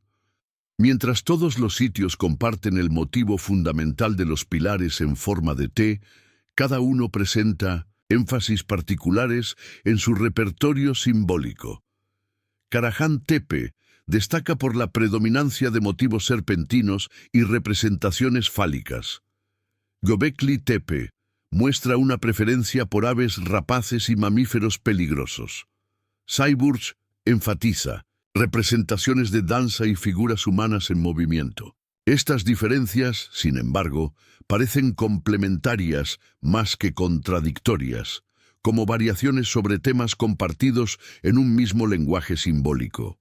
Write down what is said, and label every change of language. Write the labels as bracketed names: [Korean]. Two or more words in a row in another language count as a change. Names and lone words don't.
[Spanish] Mientras todos los sitios comparten el motivo fundamental de los pilares en forma de T, cada uno presenta énfasis particulares en su repertorio simbólico. Karahan Tepe destaca por la predominancia de motivos serpentinos y representaciones fálicas. Göbekli Tepe muestra una preferencia por aves rapaces y mamíferos peligrosos. Sayburç enfatiza representaciones de danza y figuras humanas en movimiento. Estas diferencias, sin embargo, parecen complementarias más que contradictorias, como variaciones sobre temas compartidos en un mismo lenguaje simbólico.